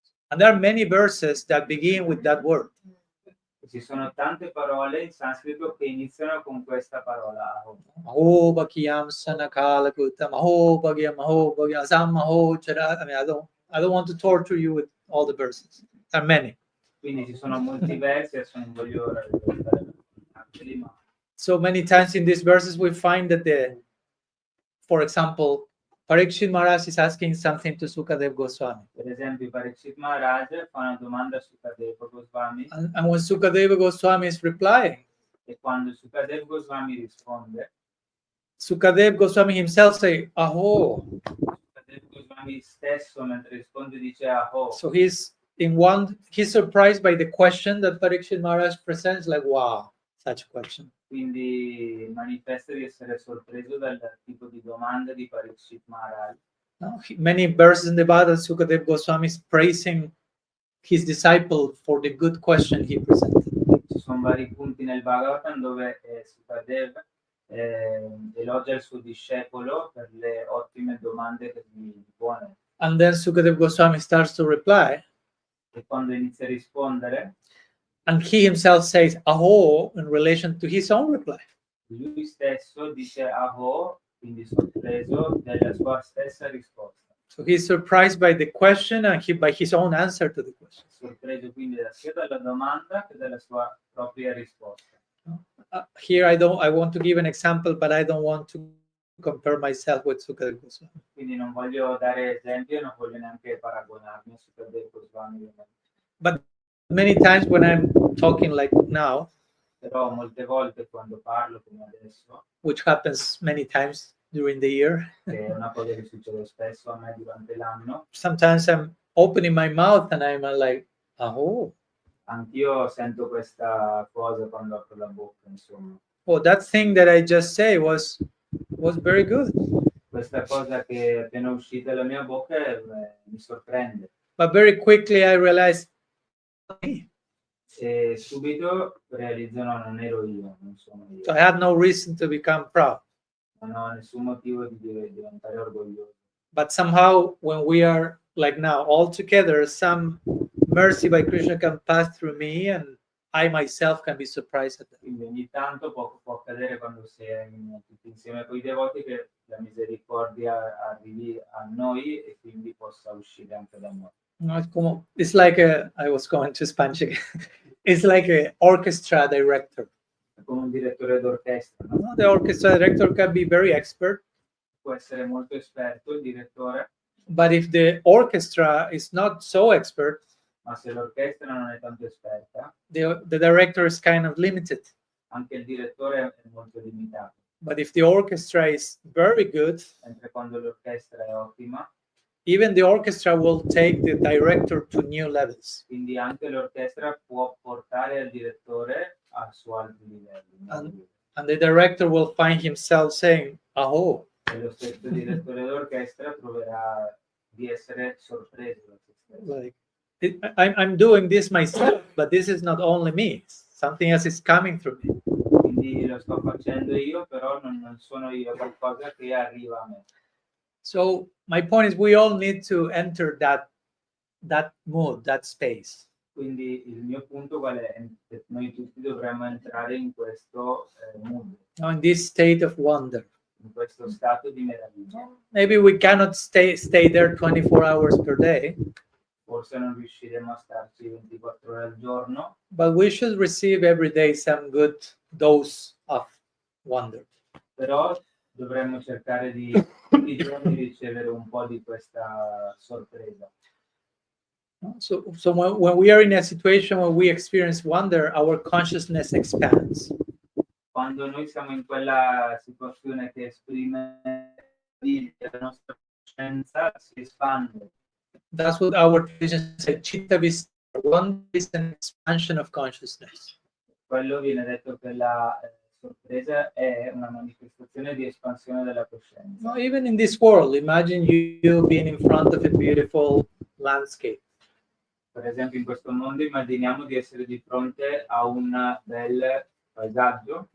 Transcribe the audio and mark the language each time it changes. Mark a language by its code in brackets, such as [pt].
[en] And there are many verses that begin with that word. [it] Ci sono tante parole in sanscrito che iniziano con questa parola aho. [sa] Aho bhakiyam sanakala kutam, aho bhagyam, aho bhagyam, asam, aho chara. [en] I mean, I don't want to torture you with all the verses. There are many. [it] Quindi ci sono molti versi, adesso non voglio raccontarli, ma [en] So many times in these verses we find that for example, Parikshit Maharaj is asking something to Sukadev Goswami. [it] per esempio Parikshit Maharaj fa una domanda a Sukadeva Goswami [en] And when Sukadev Goswami is replying, [it] e quando Sukadeva Goswami risponde, [en] Sukadev Goswami himself say, aho. [it] Sukadeva Goswami stesso mentre risponde dice aho. [en] So he's surprised by the question that Parikshit Maharaj presents, like, wow, such a question. [it] Quindi manifesta di essere sorpreso dal tipo di domanda di Parikshit Maharaj. [en] No? Many verses in the Bhagavad Sukadev Goswami is praising his disciple for the good question he presented. [it] Ci sono vari punti nel Bhagavatam dove Sukadev elogia il suo discepolo per le ottime domande che gli pone. [en] And then Sukadev Goswami starts to reply, [it] E quando inizia a rispondere, [en] and he himself says, aho, in relation to his own reply. [it] lui stesso dice aho, quindi sorpreso della sua stessa risposta. [en] So he's surprised by the question and by his own answer to the question. [it] Sorpreso quindi sia dalla domanda che dalla sua propria risposta. [en] Here I want to give an example, but I don't want to compare myself with Sukadev Goswami. [it] Quindi non voglio dare esempio, non voglio neanche paragonarmi a Sukadeva Goswami. [en] But many times when I'm talking like now, [it] Però molte volte quando parlo come adesso, [en] which happens many times during the year. [it] che è una cosa che succede spesso a me durante l'anno. [en] Sometimes I'm opening my mouth and I'm like, oh, [it] Anch'io sento questa cosa quando apro la bocca, insomma. [en] well, that thing that I just say was very good. [it] Questa cosa che è appena uscita dalla mia bocca mi sorprende. [en] But very quickly I realized, [it] E subito realizzo no, non ero io, non sono io. [en] so I had no reason to become proud. [it] Non ho nessun motivo di diventare orgoglioso. [en] But somehow when we are like now all together, some mercy by Krishna can pass through me and I myself can be surprised at that. [it] Quindi ogni tanto può accadere quando si è tutti insieme con i devoti che la misericordia arrivi a noi e quindi possa uscire anche da noi. [en] No, it's like I was going to Spanish again. It's like an orchestra director. [it] È come un direttore d'orchestra, no? [en] No, the orchestra director can be very expert, [it] Può essere molto esperto il direttore, [en] but if the orchestra is not so expert, [it] ma se l'orchestra non è tanto esperta, [en] the director is kind of limited. [it] anche il direttore è molto limitato. [en] But if the orchestra is very good, [it] Mentre quando l'orchestra è ottima, [en] even the orchestra will take the director to new levels. [it] quindi anche l'orchestra può portare il direttore su altri livelli. [en] And the director will find himself saying, oh, [it] E lo stesso direttore d'orchestra troverà di essere sorpreso da se stesso. [en] like I'm doing this myself, but this is not only me. Something else is coming through me. [it] Quindi lo sto facendo io, però non sono io, è qualcosa che arriva a me. [en] So my point is, we all need to enter that mood, that space. [it] Quindi il mio punto qual è? Che noi tutti dovremmo entrare in questo mood, [en] Now, in this state of wonder. [it] in questo stato di meraviglia. [en] Maybe we cannot stay there 24 hours per day, [it] Forse non riusciremo a starci 24 ore al giorno, [en] but we should receive every day some good dose of wonder. [it] però dovremmo cercare di tutti i giorni ricevere un po' di questa sorpresa. [en] So when we are in a situation where we experience wonder, our consciousness expands. [it] Quando noi siamo in quella situazione che esprime la nostra coscienza, si espande. [en] That's what our tradition says. Chitta Vistar, wonder is an expansion of consciousness. [it] Quello viene detto che la sorpresa è una manifestazione di espansione della coscienza. [en] No, even in this world, imagine you being in front of a beautiful landscape. [it] Per esempio in questo mondo immaginiamo di essere di fronte a un bel paesaggio.